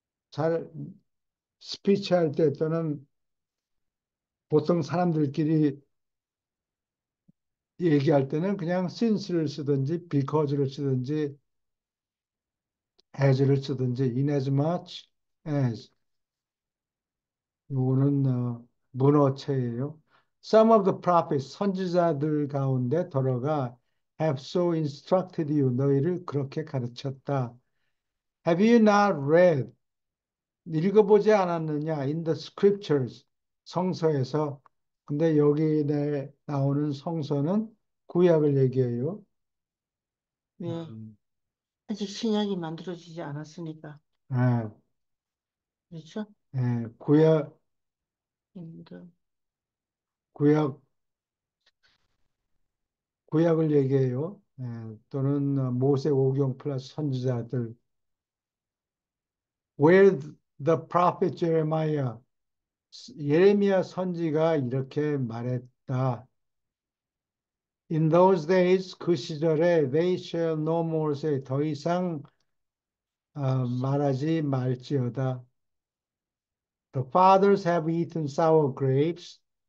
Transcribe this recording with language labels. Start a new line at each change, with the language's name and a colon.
Korean: 잘 스피치 할 때 또는 보통 사람들끼리 얘기할 때는 그냥 since를 쓰든지 because를 쓰든지 as를 쓰든지 inasmuch as 요거는 문어체예요.
English: Some of the prophets
Korean: 선지자들 가운데 더러가
English: have so instructed you
Korean: 너희를 그렇게 가르쳤다.
English: Have you not read
Korean: 읽어보지 않았느냐
English: in the scriptures
Korean: 성서에서 근데 여기 나오는 성서는 구약을 얘기해요. 왜 음, 아직 신약이 만들어지지 않았으니까. 예, 그렇죠? 예, 힘들. 구약 구약을 얘기해요. 예, 또는 모세 오경 플러스 선지자들.
English: Where the prophet Jeremiah
Korean: 예레미야 선지가 이렇게 말했다.
English: In those days
Korean: 그 시절에
English: they shall no more say
Korean: 더 이상 말하지 말지어다.
English: The fathers have eaten sour grapes.